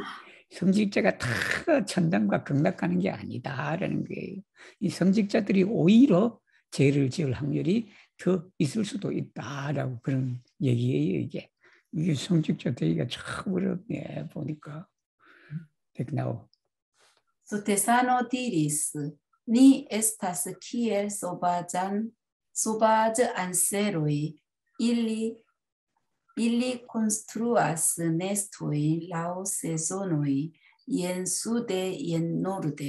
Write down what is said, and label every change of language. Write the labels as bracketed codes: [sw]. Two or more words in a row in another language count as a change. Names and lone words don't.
[ko] 성직자가 다 천당과 극락 가는 게 아니다라는 거예요. 이 성직자들이 오히려 죄를 지을 확률이 더 있을 수도 있다라고 그런 얘기예요, 이게. 이게 성직자 되기가 참 어렵네, 보니까. 백나오. [eo] Sutesano diris, ni estas kiel sovaĝ anseroj, ili konstruas nestojn laŭ sezonoj, jen sude, jen norde.